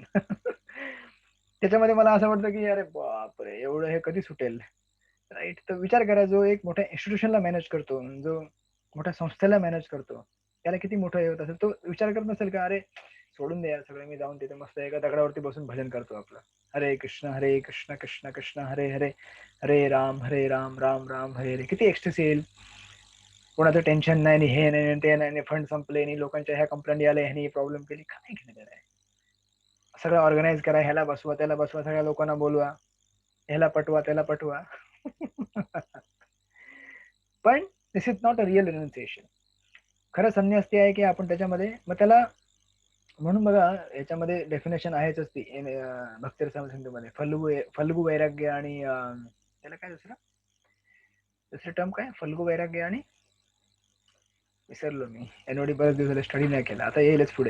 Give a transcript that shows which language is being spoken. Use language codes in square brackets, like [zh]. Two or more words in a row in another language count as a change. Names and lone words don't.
[mr] त्याच्यामध्ये मला असं वाटतं की अरे बापरे, एवढं हे कधी सुटेल. राईट, तर विचार करा, जो एक मोठ्या इन्स्टिट्यूशनला मॅनेज करतो, जो मोठ्या संस्थेला मॅनेज करतो, त्याला किती मोठं हे होत असेल. तो विचार करत नसेल का अरे सोडून द्या सगळं, मी जाऊन तिथे मस्त एका दगडावरती बसून भजन करतो आपलं, [sa] हरे कृष्ण कृष्ण कृष्ण हरे हरे, हरे राम राम राम हरे हरे. [mr] किती एक्स्ट्रेस येईल, कोणाचं टेन्शन नाही, हे नाही ते नाही, फंड संपले नाही, लोकांच्या ह्या कंप्लेंट आले, ह्यानी प्रॉब्लेम केली, काय घेणं आहे. सगळं ऑर्गनाईज करा, ह्याला बसवा त्याला बसवा, सगळ्या लोकांना बोलवा, ह्याला पटवा त्याला पटवा. [en] पण this is not a real renunciation. [mr] खरं संन्यास ते आहे की आपण त्याच्यामध्ये, मग त्याला म्हणून बघा याच्यामध्ये डेफिनेशन आहेच ती भक्तिरसाम सिंधूमध्ये, फल्गू वैराग्य आणि त्याला काय दुसरं टर्म काय, फल्गू वैराग्य आणि विसरलो मी, एनओडी बरेच दिवस स्टडी नाही केला, आता येईलच पुढे.